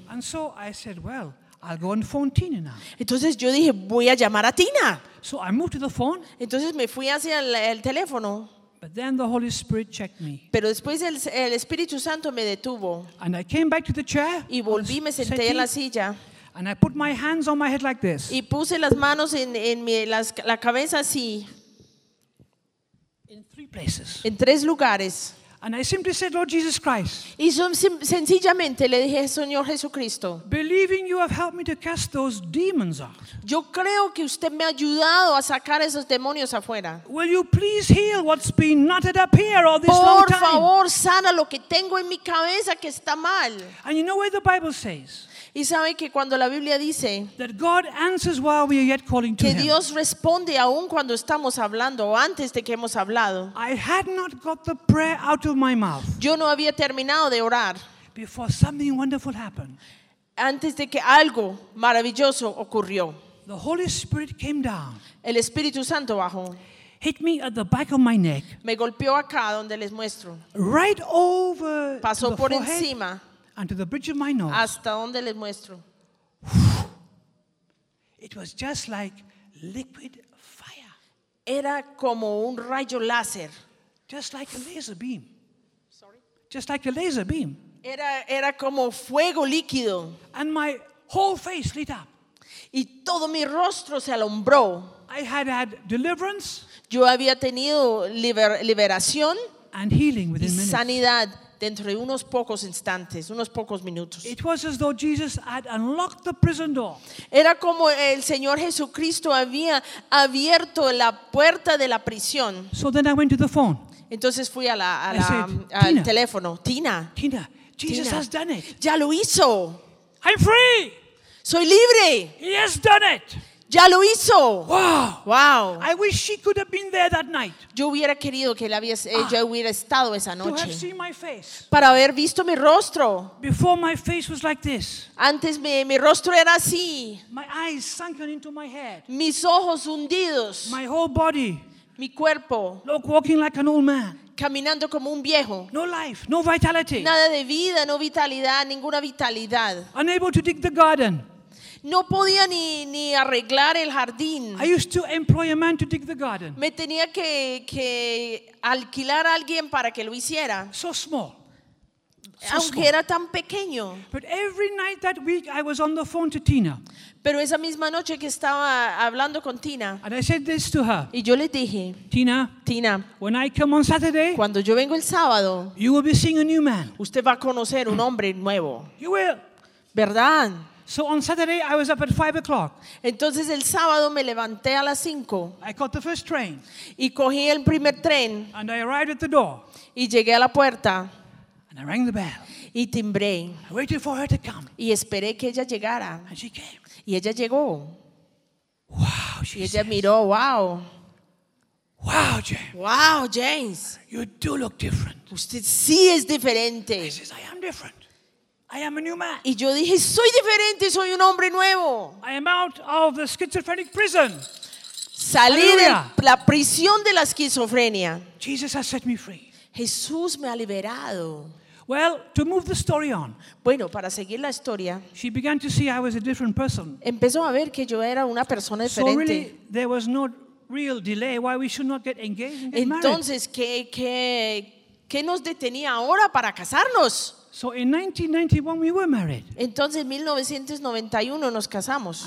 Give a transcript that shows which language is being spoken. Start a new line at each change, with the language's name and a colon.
English: And so I said, "Well, I'll go and phone Tina now."
Spanish: Entonces yo dije, voy a llamar a Tina.
English: So I moved to the phone.
Spanish: Entonces me fui hacia el teléfono.
English: But then the Holy Spirit checked me.
Spanish: Pero después el Espíritu Santo me detuvo.
English: And I came back to the chair.
Spanish: Y volví, me senté en la silla.
English: And I put my hands on my head like this.
Spanish: Y puse las manos en la cabeza así.
English: In three places.
Spanish: En tres lugares.
English: And I simply said, "Lord Jesus Christ."
Spanish: Y sencillamente le dije, "Señor Jesucristo."
English: Believing you have helped me to cast those demons out.
Spanish: Yo creo que usted me ha ayudado a sacar esos demonios afuera.
English: Will you please heal what's been knotted up here all this
Spanish: Por
English: long time?
Spanish: Por favor, sana lo que tengo en mi cabeza que está mal.
English: And you know what the Bible says?
Spanish: Y sabe que cuando la Biblia dice
English: that God answers while we are yet calling to
Spanish: que
English: him.
Spanish: Dios responde aún cuando estamos hablando o antes de que hemos hablado.
English: I had not got the prayer out of my mouth.
Spanish: Yo no había terminado de orar.
English: Before something wonderful happened.
Spanish: Antes de que algo maravilloso ocurrió.
English: The Holy Spirit came down.
Spanish: El Espíritu Santo bajó.
English: Hit me at the back of my neck.
Spanish: Me golpeó acá donde les muestro.
English: Right over.
Spanish: Pasó por
English: forehead.
Spanish: Encima.
English: And to the bridge of my nose.
Spanish: Hasta donde les muestro.
English: It was just like liquid fire.
Spanish: Era como un rayo láser.
English: Just like a laser beam. Sorry. Just like a laser beam.
Spanish: Era como fuego líquido.
English: And my whole face lit up.
Spanish: Y todo mi rostro se alumbró.
English: I had had deliverance.
Spanish: Yo había tenido liberación.
English: And healing within
Spanish: y
English: minutes.
Spanish: Sanidad. Dentro de unos pocos instantes, unos pocos minutos.
English: It was as though Jesus had unlocked the prison door.
Spanish: Era como el Señor Jesucristo había abierto la puerta de la prisión.
English: So then I went to the phone.
Spanish: Entonces fui al teléfono. Tina.
English: Tina, Jesus has done it.
Spanish: Ya lo hizo.
English: I'm free.
Spanish: Soy libre.
English: He has done it.
Spanish: ¡Ya lo hizo!
English: Wow. I wish she could have been there that night.
Spanish: Yo hubiera querido que ella hubiera estado esa noche.
English: To have seen my face.
Spanish: Para haber visto mi rostro.
English: Before my face was like this.
Spanish: Antes mi rostro era así.
English: My eyes sunken into my head.
Spanish: Mis ojos hundidos.
English: My whole body.
Spanish: Mi cuerpo.
English: Look, walking like an old man.
Spanish: Caminando como un viejo.
English: No life, no vitality.
Spanish: Nada de vida, no vitalidad, ninguna vitalidad.
English: Unable to dig the garden.
Spanish: No podía ni arreglar el jardín.
English: I used to employ a man to dig the garden.
Spanish: Me tenía que alquilar a alguien para que lo hiciera.
English: So small.
Spanish: Aunque era tan pequeño.
English: But every night that week I was on the phone to Tina.
Spanish: Pero esa misma noche que estaba hablando con Tina.
English: And I said this to her.
Spanish: Y yo le dije.
English: Tina. When I come on Saturday.
Spanish: Cuando yo vengo el sábado.
English: You will be seeing a new man.
Spanish: Usted va a conocer un hombre nuevo.
English: You will.
Spanish: ¿Verdad?
English: So on Saturday I was up at 5:00.
Spanish: Entonces el sábado me levanté a las 5.
English: I caught the first train.
Spanish: Y cogí el primer tren.
English: And I arrived at the door.
Spanish: Y llegué a la puerta.
English: And I rang the bell.
Spanish: Y timbré.
English: I waited for her to come.
Spanish: Y esperé que ella llegara.
English: And she came.
Spanish: Y ella llegó.
English: Wow, she
Spanish: y ella
English: says,
Spanish: miró, wow.
English: Wow, James. Wow, James. You do look different.
Spanish: Usted sí es diferente.
English: She says, I am different. I am a new man.
Spanish: Y yo dije, soy diferente, soy un hombre nuevo.
English: I am out of the schizophrenic prison.
Spanish: Salí de la prisión de la esquizofrenia.
English: Jesus has set me free.
Spanish: Jesús me ha liberado.
English: Well, to move the story on.
Spanish: Bueno, para seguir la historia.
English: She began to see I was a different person.
Spanish: Empezó a ver que yo era una persona diferente.
English: So really, there was no real delay why we should not get engaged and get married.
Spanish: Entonces, ¿qué nos detenía ahora para casarnos?
English: So in 1991 we were married.
Spanish: Entonces en 1991 nos casamos.